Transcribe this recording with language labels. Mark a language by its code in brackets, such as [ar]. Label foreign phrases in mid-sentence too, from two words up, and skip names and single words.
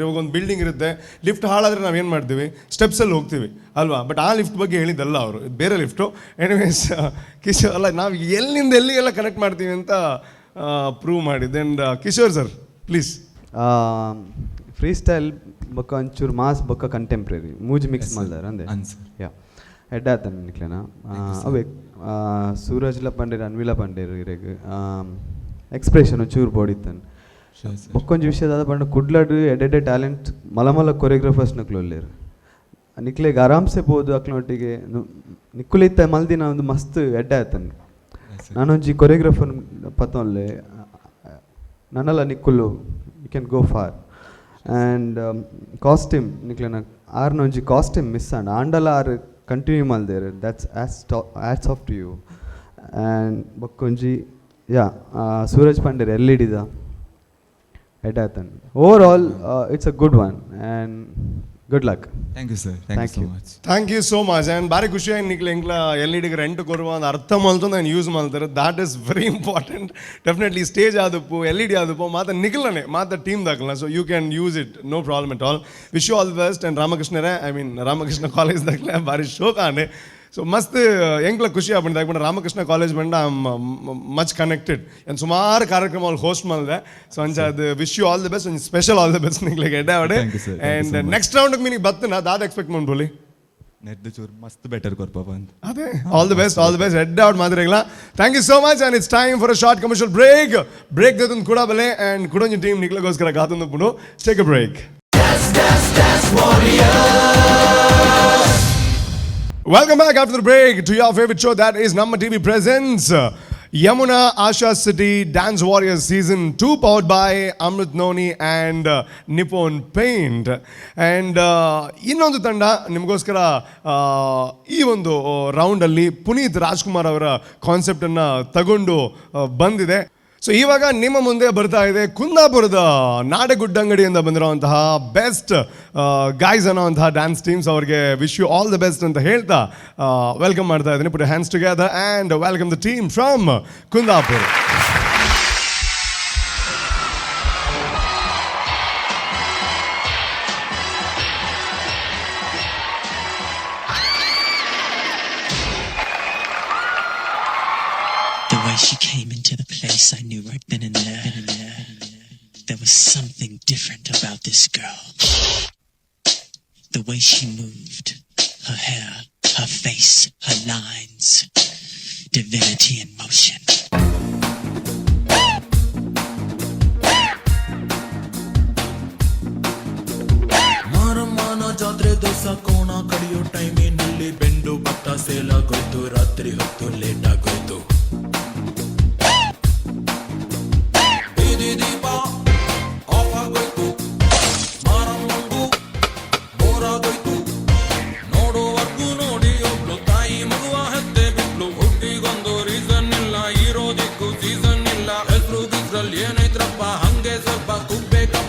[kn] ಇವಾಗ ಒಂದು ಬಿಲ್ಡಿಂಗ್ ಇರುತ್ತೆ, ಲಿಫ್ಟ್ ಹಾಳಾದ್ರೆ ನಾವೇನು ಮಾಡ್ತೀವಿ? ಸ್ಟೆಪ್ಸಲ್ಲಿ ಹೋಗ್ತೀವಿ ಅಲ್ವಾ? ಬಟ್ ಆ ಲಿಫ್ಟ್ ಬಗ್ಗೆ ಹೇಳಿದ್ದಲ್ಲ ಅವರು, ಬೇರೆ ಲಿಫ್ಟು. ಎನಿವೇಸ್, ಕಿಶೋರ್ ಅಲ್ಲ, ನಾವು ಎಲ್ಲಿಂದ ಎಲ್ಲಿಗೆಲ್ಲ ಕನೆಕ್ಟ್ ಮಾಡ್ತೀವಿ ಅಂತ ಪ್ರೂವ್ ಮಾಡಿದ್ದೆ. [en] And Kishore sir please. free style [tcy] ಬೊಕ್ಕ ಒಂಚೂರು ಮಾಸ್ ಬೊಕ್ಕ [en] contemporary moves mix [kn] ಮಾಡಿದಾರೆ ಅಂದೆ. [tcy] ಯಾ ಎಡ್ಡ ಆತನ ನಿಕ್ಲೇನ ಅವೇ ಸೂರಜ್ಲ ಪಂಡೇರು ಅನ್ವಿಲ ಪಂಡೇರು ಇರೆಗ್ ಎಕ್ಸ್ಪ್ರೆಷನ್ ಒಂಚೂರು ಬೋಡಿತ್ತನ್ ಬೊಕ್ಕೊಂಜಿ ವಿಷಯದ ಪಂಡ ಕುಡ್ಲಡ್ ಎಡೆಡೆ ಟ್ಯಾಲೆಂಟ್ ಮಲಮಲ ಕೊರಿಯೋಗ್ರಾಫರ್ಸ್ ನಕ್ಲೊಲ್ಲೇರು ನಿಕ್ಲೆಗೆ ಆರಾಮ್ಸೆ ಬೋದು ಅಕ್ಲೊಟ್ಟಿಗೆ ನಿಕ್ಕುಲಿತ್ತ ಮಲ್ದಿನ ಒಂದು ಮಸ್ತ್ ಎಡ್ಡ ಆತನ್. ನಾನೊಂಜಿ ಕೊರಿಯೋಗ್ರಾಫರ್ ಪತ್ತೊಲ್ಲೆ ನನ್ನಲ್ಲ ನಿಕ್ಕುಲು [en] you can go for. [tcy] ಆ್ಯಂಡ್ ಕಾಸ್ಟ್ಯೂಮ್ ನಿಕ್ಲೆನ ಆರ್ನೊಂಜಿ ಕಾಸ್ಟ್ಯೂಮ್ ಮಿಸ್ ಆಂಡ್ ಆಂಡಲ ಆರ್ ಕಂಟಿನ್ಯೂ ಮಲ್ದೇರು. [en] That's hats off to you. And [tcy] ಬೊಕ್ಕೊಂಜಿ ಯಾ ಸೂರಜ್ ಪಂಡೇರ್ LED ದ ಎಡ್ಡ ಆತನ್. [en] Overall it's a good one and good luck. Thank you sir. Thank you much. Thank you so much. And [tcy] ಭಾರಿ ಖುಷಿ ಆಗಿ ನಿಕ್ಲೆ ಎಂಕ್ಲ LED ರೆಂಟ್ ಕೊರುವ ಒಂದು ಅರ್ಥ ಮಲ್ತು [kn] ನಾನು ಯೂಸ್ ಮಾಡ್ತಾರೆ. [en] That is very important. [tcy] ಡೆಫಿನೆಟ್ಲಿ ಸ್ಟೇಜ್ ಆದಪ್ಪು LED ಆದಪ್ಪು ಮಾತ ನಿಕ್ಲನೆ ಮಾತ ಟೀಮ್ ದಾಕಲ್ಲ. [en] So you can use it, no problem at all. Wish you all the best. [tcy] ಆ್ಯಂಡ್ ರಾಮಕೃಷ್ಣರೇ, [en] I mean [tcy] ರಾಮಕೃಷ್ಣ ಕಾಲೇಜ್ ದಾಖಲೆ ಭಾರಿ ಶೋಕ ಆನೆ. ಸೊ ಮಸ್ತ್ ಎಂಕ್ಲ ಖುಷಿ [kn] ಆಗ್ಬಿಟ್ಟು ಯಾಕಂದ್ರೆ [tcy] ರಾಮಕೃಷ್ಣ ಕಾಲೇಜ್ ಬಂಡ [en] much connected [kn] ಏನು ಸುಮಾರು ಕಾರ್ಯಕ್ರಮಗಳು ಹೋಸ್ಟ್ ಮಾಡಿದೆ. [tcy] ಸೊ ಅಂಚ ಅದು [en] wish you all the best. [tcy] ಒಂದು [en] special all the best [tcy] ನಿಕ್ಲಿಗೆ ಎಡ್ಡೆ ಅವಡೆ. [en] And next round [tcy] ಮೀನಿಗೆ ಬತ್ತನ ದಾದ ಎಕ್ಸ್ಪೆಕ್ಟ್ ಮಾಡ್ಬೋಲಿ ನೆಡ್ದು ಚೂರು ಮಸ್ತ್ ಬೆಟರ್ ಕೊರ್ಪಾಪ ಅಂತ. [en] ಅದೇ All the best, all the best. [tcy] ಎಡ್ಡೆ ಔಟ್ ಮಾದ್ರಿಗಳ [en] thank you so much. And it's time for a short commercial break [tcy] ದೊಂದು ಕೂಡ ಬಲೆ. ಆ್ಯಂಡ್ ಕುಡೊಂಜಿ ಟೀಮ್ ನಿಕ್ಲಿಗೋಸ್ಕರ ಕಾತೊಂದು ಪುಡು. [en] Take a break. Welcome back after the break to your favorite show, that is Namma TV presents Yamuna Asha City Dance Warriors Season 2, powered by Amrit Noni and Nippon Paint. [kn] And ಇನ್ನೊಂದು ತಂಡ ನಿಮಗೋಸ್ಕರ ಈ ಒಂದು ರೌಂಡಲ್ಲಿ ಪುನೀತ್ ರಾಜ್ಕುಮಾರ್ ಅವರ ಕಾನ್ಸೆಪ್ಟನ್ನು ತಗೊಂಡು ಬಂದಿದೆ. ಸೊ ಇವಾಗ ನಿಮ್ಮ ಮುಂದೆ ಬರ್ತಾ ಇದೆ ಕುಂದಾಪುರದ ನಾಡಗುಡ್ಡಂಗಡಿಯಿಂದ ಬಂದಿರುವಂತಹ ಬೆಸ್ಟ್ ಗೈಸ್ ಅನ್ನೋವಂತಹ [en] dance teams. [kn] ಅವ್ರಿಗೆ [en] wish you all the best [kn] ಅಂತ ಹೇಳ್ತಾ ವೆಲ್ಕಮ್ ಮಾಡ್ತಾ ಇದ್ದೀನಿ. [en] Put hands together and welcome the team from Kundapura. The way she came into the place, I knew right then and there. There was something different about this girl. The way she moved, her hair, her face, her lines, divinity in motion. [kn] ಮಾರಮ್ಮನ ಜಾತ್ರೆ ದೋಸ ಕೋಣ ಕಡಿಯೋ ಟೈಮಿನಲ್ಲಿ ಬೆಂಡು ಭತ್ತ ಸೇಲಾಗೋಯ್ತು, ರಾತ್ರಿ ಹೊತ್ತು ಲೇಟ್ ಆಗೋಯ್ತು. ದೀಪ ಆಫ್ ಆಗೋಯ್ತು, ಮಾರಮ್ಮಂಗೂ ಬೋರ್ ಆಗೋಯ್ತು. ನೋಡುವರ್ಗೂ ನೋಡಿ ಒಬ್ಳು ತಾಯಿ ಮಗುವ ಹೆತ್ತೆ ಬಿಟ್ಲು. ಹುಟ್ಟಿಗೊಂದು ರೀಸನ್ ಇಲ್ಲ, ಇರೋದಿಕ್ಕೂ ಸೀಸನ್ ಇಲ್ಲ. ಹೆಸರು ಗಿಸ್ರಲ್ಲಿ ಏನೈತ್ರಪ್ಪ, ಹಂಗೆ ಸ್ವಲ್ಪ ಕುಗ್ಬೇಕಪ್ಪ.